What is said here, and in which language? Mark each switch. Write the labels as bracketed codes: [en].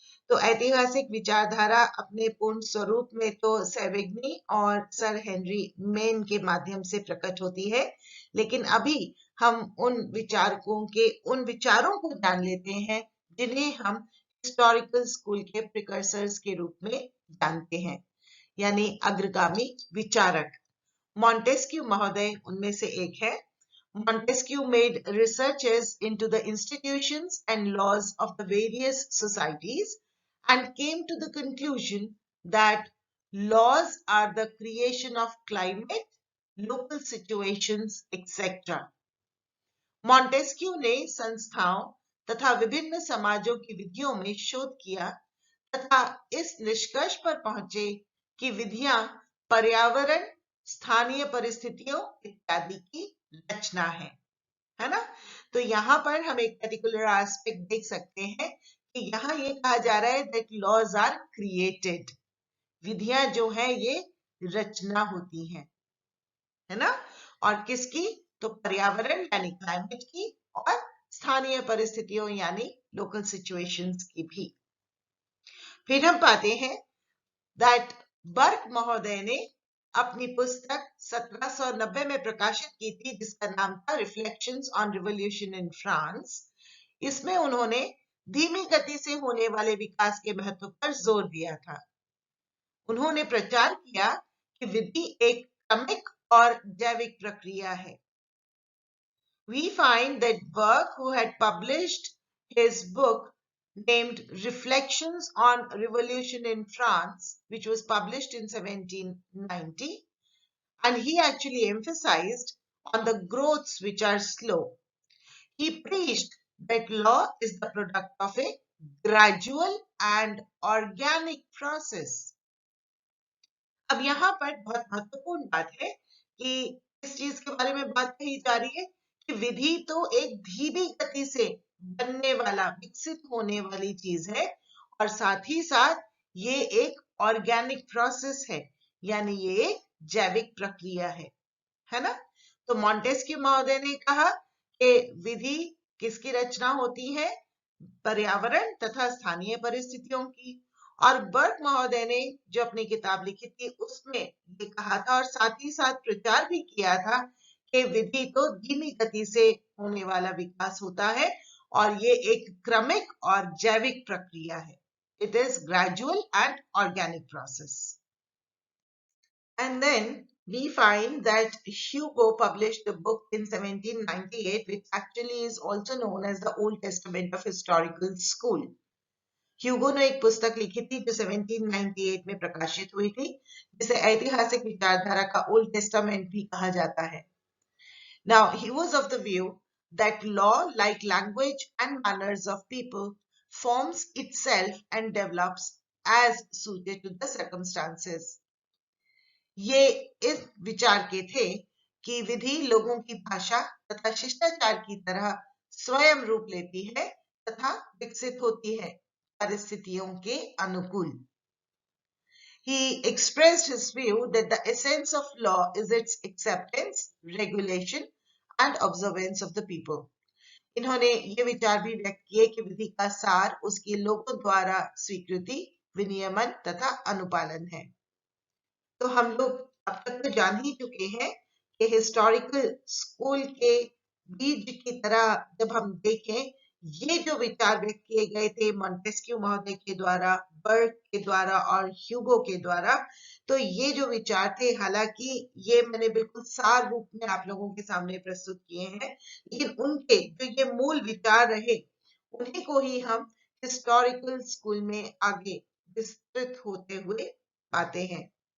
[hi] तो ऐतिहासिक विचारधारा अपने पूर्ण स्वरूप में तो सेविग्नी और सर हेनरी मेन के माध्यम से प्रकट होती है, लेकिन अभी हम उन विचारकों के उन विचारों को जान लेते हैं जिन्हें हम हिस्टोरिकल स्कूल के प्रिकर्सर्स के रूप में जानते हैं, यानी अग्रगामी विचारक। मॉन्टेस्क्यू महोदय उनमें से एक है। [en] Montesquieu made researches into the institutions and laws of the various societies and came to the conclusion that laws are the creation of climate, local situations, etc. [hi] Montesquieu ने संस्थाओं तथा विभिन्न समाजों की विधियों में शोध किया तथा इस निष्कर्ष पर पहुंचे कि विधियां पर्यावरण, स्थानीय परिस्थितियों इत्यादि की रचना है ना। तो यहाँ पर हम एक पर्टिकुलर एस्पेक्ट देख सकते हैं कि यहाँ ये कहा जा रहा है [en] That laws are created. [hi] विधियां जो है ये रचना होती हैं, है ना। और किसकी? तो पर्यावरण यानी क्लाइमेट की और स्थानीय परिस्थितियों यानी लोकल सिचुएशंस की भी। फिर हम पाते हैं दैट बर्क महोदय ने अपनी पुस्तक 1790 में प्रकाशित की थी जिसका नाम था reflections on revolution in France. इसमें उन्होंने धीमी गति से होने वाले विकास के महत्व पर जोर दिया था। उन्होंने प्रचार किया कि विधि एक क्रमिक और जैविक प्रक्रिया है। [en] We find that Burke, who had published his book named Reflections on Revolution in France, which was published in 1790, and he actually emphasized on the growths which are slow. He preached that law is the product of a gradual and organic process. [hi] अब यहाँ पर बहुत महत्वपूर्ण बात है कि इस चीज के बारे में बात कही जा रही है कि विधि तो एक धीमी गति से बनने वाला, विकसित होने वाली चीज है और साथ ही साथ ये एक ऑर्गेनिक प्रोसेस है, यानी ये एक जैविक प्रक्रिया है ना। तो मॉन्टेस्क्यू महोदय ने कहा कि विधि किसकी रचना होती है? पर्यावरण तथा स्थानीय परिस्थितियों की। और बर्क महोदय ने जो अपनी किताब लिखी थी उसमें ये कहा था और साथ ही साथ प्रचार भी किया था कि विधि तो धीमी गति से होने वाला विकास होता है और ये एक क्रमिक और जैविक प्रक्रिया है। [en] It is gradual and organic process. And then we find that Hugo published a book in 1798 which actually is also known as the Old Testament of Historical School. [hi] ह्यूगो ने एक पुस्तक लिखी थी जो 1798 में प्रकाशित हुई थी जिसे ऐतिहासिक विचारधारा का ओल्ड टेस्टामेंट भी कहा जाता है। [en] Now he was of the view that law, like language and manners of people, forms itself and develops as suited to the circumstances. [hi] ये इस विचार के थे कि विधि लोगों की भाषा तथा शिष्टाचार की तरह स्वयं रूप लेती है तथा विकसित होती है परिस्थितियों के अनुकूल। [en] He expressed his view that the essence of law is its acceptance, regulation and observance of the people. [hi] इन्होंने ये विचार भी व्यक्त किए कि विधि का सार उसके लोगों द्वारा स्वीकृति, विनियमन तथा अनुपालन है। तो हम लोग अब तक तो जान ही चुके हैं कि हिस्टोरिकल स्कूल के बीज की तरह जब हम देखें, ये जो विचार व्यक्त किए गए थे मॉन्टेस्क्यू महोदय के द्वारा, बर्क के द्वारा और ह्यूगो के द्वारा, तो ये जो विचार थे, हालांकि ये मैंने बिल्कुल सार रूप में आप लोगों के सामने प्रस्तुत किए हैं, लेकिन उनके जो ये मूल विचार रहे, उन्हीं को ही हम हिस्टोरिकल स्कूल में आगे विस्तृत होते हुए पाते हैं।